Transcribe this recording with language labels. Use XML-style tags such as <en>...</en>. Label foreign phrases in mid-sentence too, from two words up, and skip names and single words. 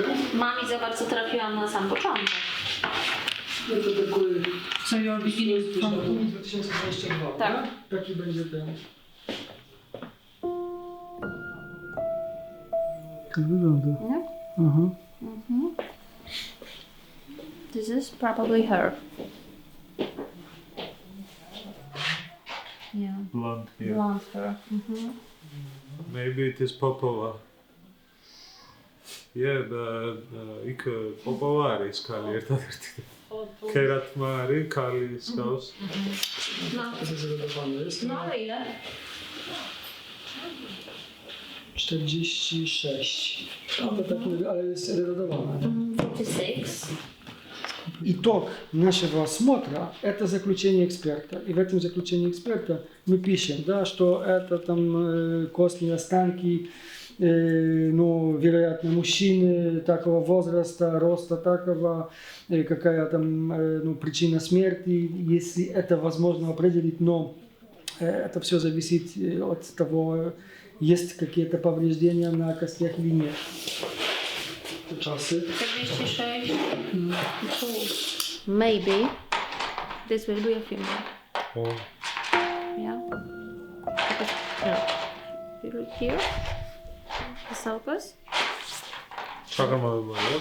<pl>Mam i zobacz, co trafiłam na sam początek.</pl> <ru>Это такой...</ru> <en>So you're beginning from... 2022,</en> <pl>Tak. Taki będzie ten. Tak wygląda. No. Aha.</pl> <en>This is probably her. Yeah, Blonde here. blonde hair. Maybe it is Popova. Yeah,</en> <ka>იქ Popova არის ქალი ერთადერთი. ქერათმა არის ქალის გავს.</ka> <pl>No ile? 46. To taki, ale jest erodowana. 46.</pl> <ru>Итог нашего осмотра – это заключение эксперта. И в этом заключении эксперта мы пишем, да, что это там костные останки, ну, вероятно, мужчины такого возраста, роста такого, какая там ну, причина смерти, если это возможно определить, но это все зависит от того, есть какие-то повреждения на костях или нет.</ru> <pl>Czasy. 46.</pl> <en>Maybe this will be a female. Oh. Yeah. You look here. The sulcus.</en> <ka>ჩაღრმავებაა.</ka>